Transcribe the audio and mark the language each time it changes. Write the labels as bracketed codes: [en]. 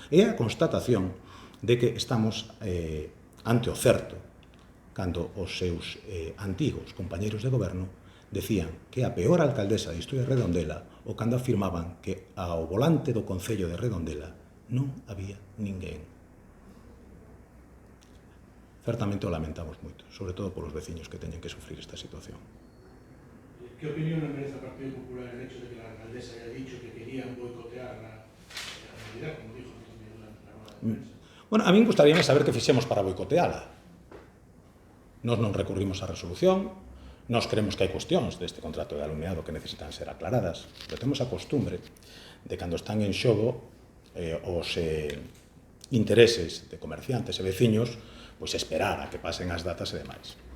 [gl] É a constatación de que estamos ante o certo, cando os seus antigos compañeiros de goberno decían que a peor alcaldesa da historia de Redondela ou cando afirmaban que ao volante do Concello de Redondela non había ninguén. Certamente o lamentamos moito, sobre todo polos veciños que teñen que sufrir esta situación. [es] ¿Qué opinión le merece al Partido Popular el hecho de que la alcaldesa haya dicho que querían boicotear la realidad, como dijo Antonio durante la rueda de prensa? Bueno, a mí me gustaría saber que [gl] fixemos para boicoteala. Nós non recurrimos á resolución, nós creemos que hai cuestións deste contrato de alumeado que necesitan ser aclaradas, pero temos a costumbre de cando están en xogo os intereses de comerciantes e veciños, pois esperar a que pasen as datas e demais.